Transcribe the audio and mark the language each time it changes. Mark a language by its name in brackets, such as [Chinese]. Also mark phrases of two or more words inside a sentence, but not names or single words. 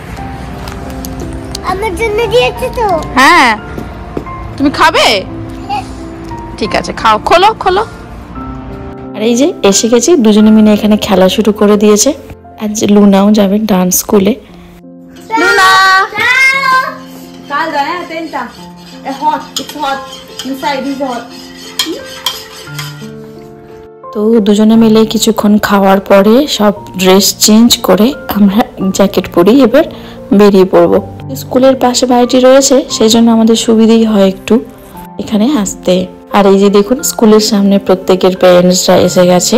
[Bangla] আমার জন্য দিয়েছে তো। হ্যাঁ, তুমি খাবে? ঠিক আছে, খাও। খোলো। আর এই যে এসে গেছি, দুজনে মিলে এখানে খেলা শুরু করে দিয়েছে। আজ লুনাও যাবে [English] dance schoolে। [Italian] লুনা calda, attenta. [English] È hot, it's hot. Inside is hot. [Bangla] তো দুজনে মিলে কিছুক্ষণ খাওয়ার পরে সব [English] dress change [Bangla] করে আমরা জ্যাকেট পরেই এবার বেরিয়ে পড়বো। স্কুলের পাশে বাড়িটি রয়েছে, সেই জন্য আমাদের সুবিধেই হয় একটু এখানে আসতে। আর এই যে দেখুন, স্কুলের সামনে প্রত্যেকের প্যারেন্টসরা এসে গেছে।